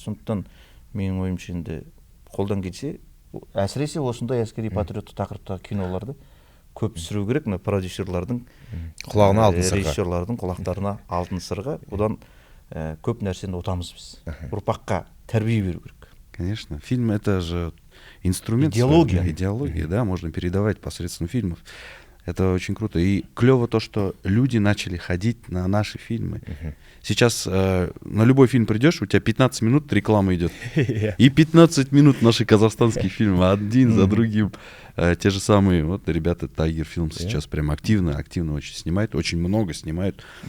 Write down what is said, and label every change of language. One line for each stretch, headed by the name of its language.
Kazakh: Сондықтан менің ойымша енді қолдан келсе, әсіресе осындай әскери патриоттық тақырыптағы киноларды көп түсіру керек. Мына продюсерлардың құлағына алтын сырға, режиссерлардың құлақтарына алтын сырға. Одан көп нәрсені ұтамыз біз. Ұрпаққа тәрбие беру керек.
Russian: Конечно. Фильм — это же инструмент. Идеология, да, можно передавать посредством фильмов. Это очень круто. И клево то, что люди начали ходить на наши фильмы. Сейчас на любой фильм придешь, у тебя 15 минут реклама идет. И 15 минут наши казахстанские фильмы, один за другим. Те же самые, вот ребята Tiger Films сейчас прям активно очень снимают, очень много снимают.